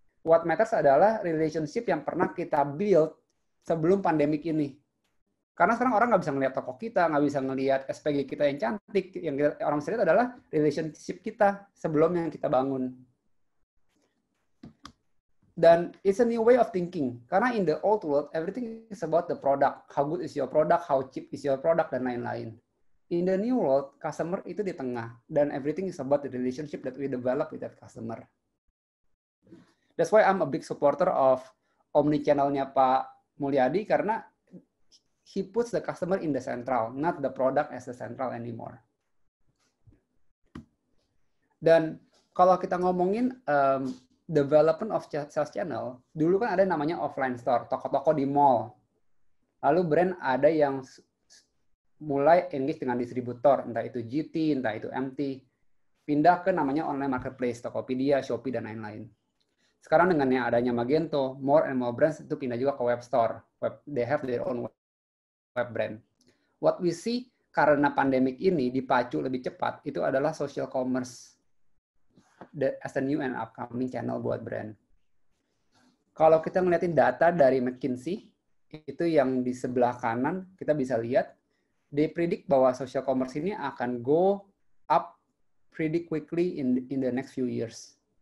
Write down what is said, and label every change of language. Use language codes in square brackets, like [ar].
[en] What matters [id] adalah relationship yang pernah kita build sebelum pandemik ini. Karena sekarang orang nggak bisa ngelihat toko kita, nggak bisa ngelihat SPG kita yang cantik. Yang orang bisa lihat adalah relationship kita sebelum yang kita bangun. [en] Dan it's a new way of thinking. Karena in the old world, everything is about the product. How good is your product, how cheap is your product, [id] dan lain-lain. [en] In the new world, customer [id] itu di tengah. [en] Dan everything is about the relationship that we develop with that customer. That's why I'm a big supporter of omni-channel-nya Pak Mulyadi, karena he puts the customer in the central, not the product as the central anymore. [id] Dan kalau kita ngomongin development of sales channel, dulu kan ada namanya offline store, toko-toko di mall. Lalu brand ada yang mulai engage dengan distributor, entah itu GT, entah itu MT, pindah ke namanya online marketplace, Tokopedia, Shopee, dan lain-lain. Sekarang dengan yang adanya Magento, [en] more and more brands [id] itu pindah juga ke web store. [en] They have their own web brand. What we see [id] karena pandemik ini dipacu lebih cepat, itu adalah [en] social commerce as a new and upcoming channel buat brand. [id] Kalau kita ngeliatin data dari McKinsey, itu yang di sebelah kanan, kita bisa lihat, [en] they predict [id] bahwa social commerce ini akan [en] go up pretty quickly in the next few years.